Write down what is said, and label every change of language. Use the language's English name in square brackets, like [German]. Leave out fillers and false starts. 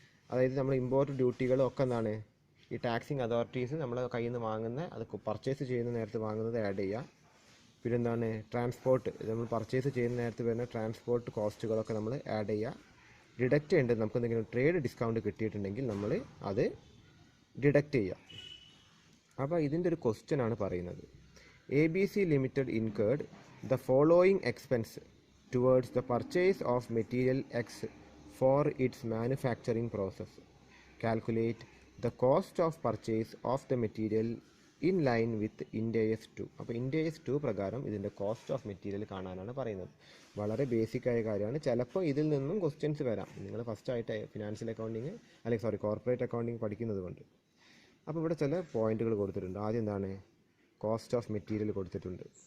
[Malayalam] അതായത് നമ്മൾ ഇമ്പോർട്ട് ഡ്യൂട്ടികളൊക്കെ എന്താണ് ഈ ടാക്സിങ് അതോറിറ്റീസ് നമ്മളെ കയ്യിൽ നിന്ന് വാങ്ങുന്ന, അത് പർച്ചേസ് ചെയ്യുന്ന നേരത്ത് വാങ്ങുന്നത് ആഡ് ചെയ്യുക. പിന്നെ എന്താണ്? ട്രാൻസ്പോർട്ട്, നമ്മൾ പർച്ചേസ് ചെയ്യുന്ന നേരത്ത് വരുന്ന ട്രാൻസ്പോർട്ട് കോസ്റ്റുകളൊക്കെ നമ്മൾ ആഡ് ചെയ്യുക. ഡിഡക്റ്റ് ചെയ്യേണ്ടത് നമുക്ക് എന്തെങ്കിലും ട്രേഡ് ഡിസ്കൗണ്ട് കിട്ടിയിട്ടുണ്ടെങ്കിൽ നമ്മൾ അത് ഡിഡക്റ്റ് ചെയ്യുക. അപ്പോൾ ഇതിൻ്റെ ഒരു ക്വസ്റ്റ്യൻ ആണ് പറയുന്നത്. [English] ABC Limited incurred the following expense towards the purchase of material X for its manufacturing process. Calculate the cost of purchase of the material in line with Ind AS 2. [Malayalam] അപ്പോൾ Ind AS 2 പ്രകാരം ഇതിൻ്റെ cost of material കാണാനാണ് പറയുന്നത്. വളരെ basic ആയ കാര്യമാണ്. ചിലപ്പോൾ ഇതിൽ നിന്നും ക്വസ്റ്റ്യൻസ് വരാം, നിങ്ങൾ ഫസ്റ്റ് ആയിട്ട് ഫിനാൻഷ്യൽ അക്കൗണ്ടിങ് അല്ലെങ്കിൽ കോർപ്പറേറ്റ് അക്കൗണ്ടിങ് പഠിക്കുന്നത് കൊണ്ട്. അപ്പോൾ ഇവിടെ ചില പോയിന്റുകൾ കൊടുത്തിട്ടുണ്ട്. ആദ്യം എന്താണ്, കോസ്റ്റ് ഓഫ് മെറ്റീരിയൽ കൊടുത്തിട്ടുണ്ട്.